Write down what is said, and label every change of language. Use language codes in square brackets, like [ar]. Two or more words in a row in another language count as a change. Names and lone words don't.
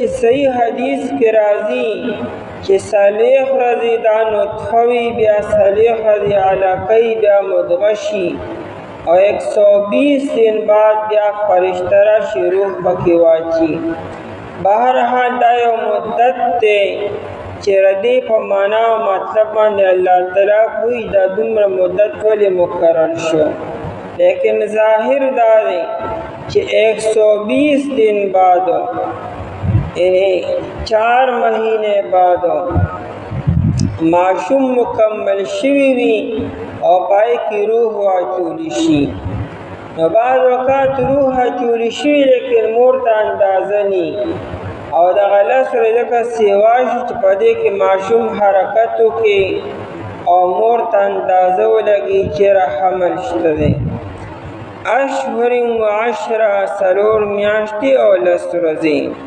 [ps] صحیح حدیث کې راځي چې 40 ورځې دا نطفه وي بیا 40 ورځې علقه وي بیا مضغه شي او 120 [ur] دن بعد [ps] بیا فرشته راشي روح پکې واچي بهرحال دا یو مدت دی چې ردی په معنا او مطلب باندې الله تعالی کوي دا دومره مدت ولې مقرر شو لیکن ظاهر دا دی چې 120 [ur] دن بعد [ps] 4 [ur] مہینے بعد [ps] معشوم مکمل شوی وي او پای کې روح واچولی شي نو بعض وقت روح واچولی شي لیکن مور ته اندازه ني او د غلس ورځې سیوا شي چې په دې کې معشوم حرکت وکړي او مور ته اندازه ولګي چې حمل شته دی [ar] اشهر و عشره [ps] 4 میاشتې او 10 ورځې